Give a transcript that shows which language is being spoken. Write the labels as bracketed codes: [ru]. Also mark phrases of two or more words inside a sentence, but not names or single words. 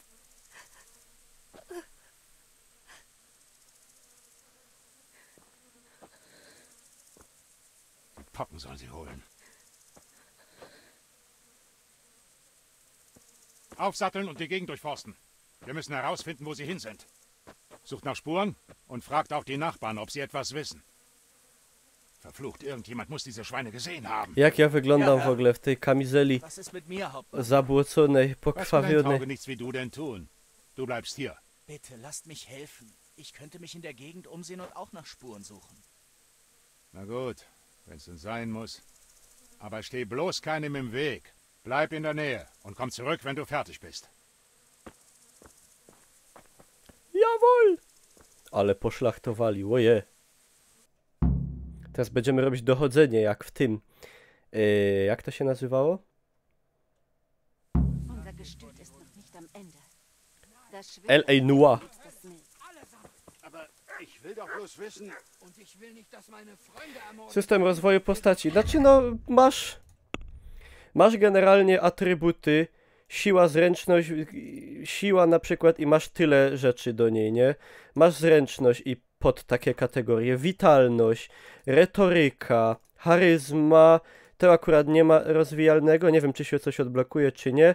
[de] Die Pocken sollen sie holen. Aufsatteln und die Gegend durchforsten. Wir müssen herausfinden, wo sie hin sind. Sucht nach Spuren und fragt auch die Nachbarn, ob sie etwas wissen. Verflucht, irgendjemand muss diese Schweine gesehen haben. [pl] Jak ja wyglądam w ogóle w tej kamizeli [de] Was ist mit mir, Hauptmann? [pl] zabłoconej, [de] Was für dein [pl] pokrwawionej. [de] Auge nichts wie du denn tun? Du bleibst hier. Bitte, lasst mich helfen. Ich könnte mich in der Gegend umsehen und auch nach Spuren suchen. Na gut, wenn es denn sein muss. Aber steh bloß keinem im Weg. Bleib in der Nähe und komm zurück, wenn du fertig bist. Jawohl! [pl] Ale poszlachtowali, oje. Teraz będziemy robić dochodzenie, jak w tym. Jak to się nazywało? [de] Unser Gestüt ist noch nicht am Ende. Das [pl] L.A. Noir. [de] das Milch. Aber ich will doch bloß wissen... Und ich will nicht, dass meine Freunde ermorden. [pl] System rozwoju postaci. Znaczy no, masz generalnie atrybuty, siła, zręczność, siła na przykład i masz tyle rzeczy do niej, nie? Masz zręczność i pod takie kategorie, witalność, retoryka, charyzma, to akurat nie ma rozwijalnego, nie wiem czy się coś odblokuje czy nie.